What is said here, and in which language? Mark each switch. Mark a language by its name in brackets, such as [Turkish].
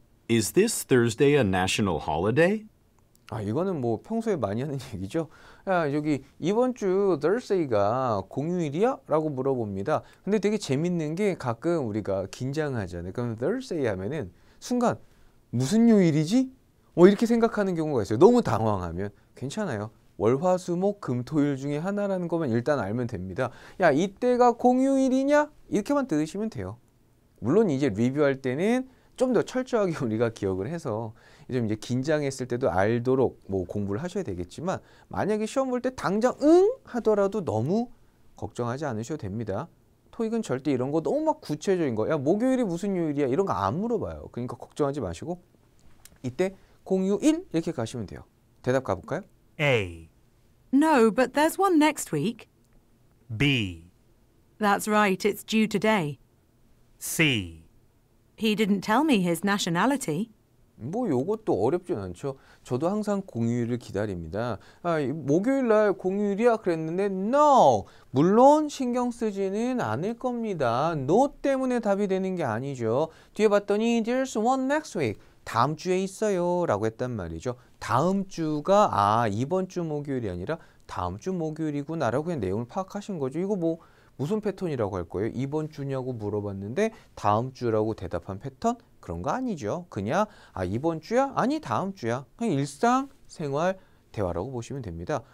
[English] Is this Thursday a national holiday? [Korean] 이거는 뭐 평소에 많이 하는 얘기죠. 야, 여기 이번 주 Thursday가 공휴일이야? 라고 물어봅니다. 근데 되게 재밌는 게 가끔 우리가 긴장하잖아요. 그럼 Thursday 하면은 순간 무슨 요일이지? 이렇게 생각하는 경우가 있어요. 너무 당황하면 괜찮아요. 월화수목 금토일 중에 하나라는 것만 일단 알면 됩니다. 야, 이때가 공휴일이냐? 이렇게만 들으시면 돼요. 물론 이제 리뷰할 때는 좀 더 철저하게 우리가 기억을 해서 좀 이제 긴장했을 때도 알도록 뭐 공부를 하셔야 되겠지만 만약에 시험 볼 때 당장 응 하더라도 너무 걱정하지 않으셔도 됩니다. 토익은 절대 이런 거 너무 막 구체적인 거, 야 목요일이 무슨 요일이야 이런 거 안 물어봐요. 그러니까 걱정하지 마시고 이때 공휴일 이렇게 가시면 돼요. 대답 가볼까요? [English] A, No, but there's one next week. B, That's right, it's due today. C, He didn't tell me his nationality. [Korean] 뭐 요것도 어렵진 않죠. 저도 항상 공휴일을 기다립니다. 목요일 날 공휴일이야 그랬는데 no! 물론 신경 쓰지는 않을 겁니다. no 때문에 답이 되는 게 아니죠. 뒤에 봤더니 [English] there's one next week. [Korean] 다음 주에 있어요 라고 했단 말이죠. 다음 주가 이번 주 목요일이 아니라 다음 주 목요일이구나 라고 그냥 내용을 파악하신 거죠. 이거 뭐 무슨 패턴이라고 할 거예요? 이번 주냐고 물어봤는데 다음 주라고 대답한 패턴? 그런 거 아니죠. 그냥 이번 주야? 아니 다음 주야. 그냥 일상생활 대화라고 보시면 됩니다.